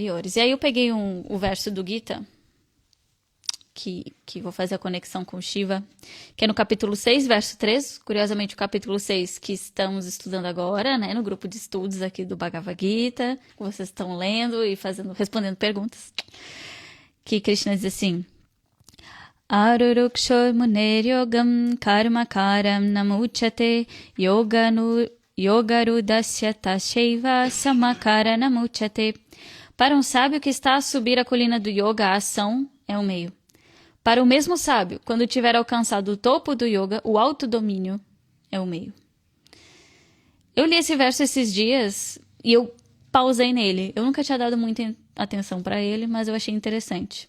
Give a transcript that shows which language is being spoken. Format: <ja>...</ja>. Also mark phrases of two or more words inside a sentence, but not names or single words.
<pt>E aí eu peguei o verso do Gita, que vou fazer a conexão com Shiva, que é no capítulo 6, verso 3, curiosamente o capítulo 6 que estamos estudando agora, né, no grupo de estudos aqui do Bhagavad Gita, que vocês estão lendo e respondendo perguntas, que Krishna diz assim,</pt> <sa>Arurukshor muner yogam karma karam namuchate yogarudasya tasheva samakara namuchate.</sa> <pt>Para um sábio que está a subir a colina do yoga, a ação é o meio. Para o mesmo sábio, quando tiver alcançado o topo do yoga, o autodomínio é o meio. Eu li esse verso esses dias e eu pausei nele. Eu nunca tinha dado muita atenção para ele, mas eu achei interessante.</pt>